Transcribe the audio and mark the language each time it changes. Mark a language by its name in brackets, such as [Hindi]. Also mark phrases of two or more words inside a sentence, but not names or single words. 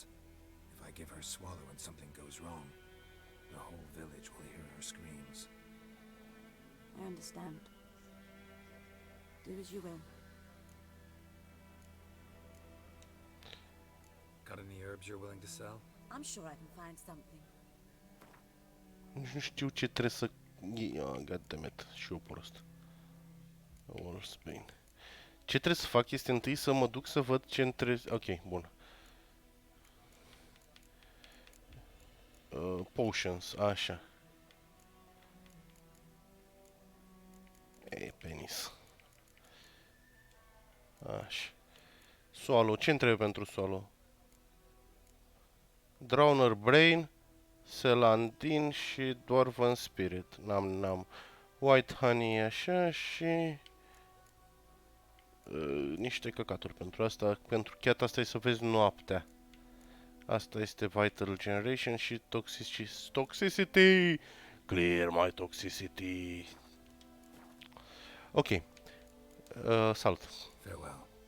[English] If I give her Swallow and something goes wrong, the whole village will hear her screams. I understand. Do as you will. Got any herbs you're willing to sell? I'm sure I can find something. [Romanian] Nici nu știu ce trebuie să... Goddammit, și eu prost. Spain. Ce trebuie să fac este întâi să mă duc să văd ce între... Ok, bun. Potions, așa. E, penis. Așa. Swallow, ce trebuie pentru Swallow? Drowner Brain, Celandine și Dwarven Spirit. N-am. White Honey, așa, și... niște căcaturi pentru asta. Pentru chat asta e să vezi noaptea. Asta este Vital Generation și Toxicity. [English] Clear my toxicity. Ok. [Romanian] Salut. [English] Farewell.